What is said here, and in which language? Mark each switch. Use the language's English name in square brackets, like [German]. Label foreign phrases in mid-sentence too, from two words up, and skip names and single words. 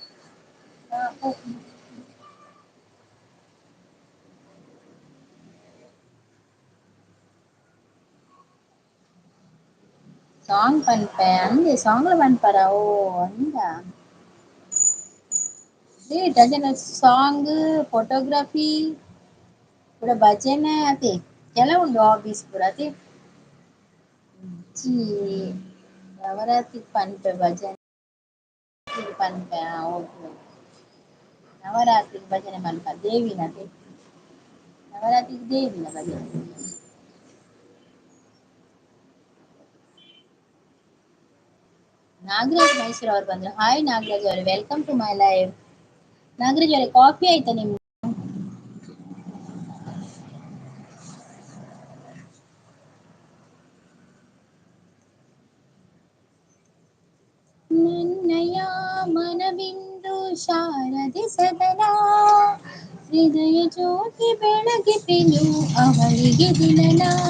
[Tulu] ಸಾಂಗ್ ಪನ್ಪೆ ಅಂದೆ ಸಾಂಗ್ಲ ಪನ್ಪರ ಓ ಅಂದ ಭಜನೆ ಸಾಂಗ್ ಫೋಟೋಗ್ರಾಫಿ ಪೂರ ಭಜನೆ ಅತೆ ಕೆಲ ಉಂಡು ಹಾಬೀಸ್ ಪೂರ ಅತೆ ಜೀ ನವರಾತ್ರಿ ಪನ್ಪೆ ಭಜನೆ ಪನ್ಪೆ ಓಕೆ ನವರಾತ್ರಿ ಭಜನೆ ಮನ್ಪ ದೇವಿನ ನವರಾತ್ರಿ ದೇವಿನ ಭಜನೆ [Kannada] ನಾಗರಾಜ್ ಮೈಸೂರು ಅವರು ಬಂದ್ರು ಹಾಯ್ ನಾಗರಾಜ್ ಅವರು [English] welcome to my live [Kannada] ನಾಗರಾಜ್ ಅವರೇ ಕಾಫಿ ಆಯ್ತಾ ನಿಮ್ಗೆ ನನ್ನಯ ಮನವಿಂದು ಶಾರದೆ ಸದನ ಹೃದಯ ಜ್ಯೋತಿ ಬೆಳಗಿತೆನು ಅವಳಿಗೆ ದಿನನ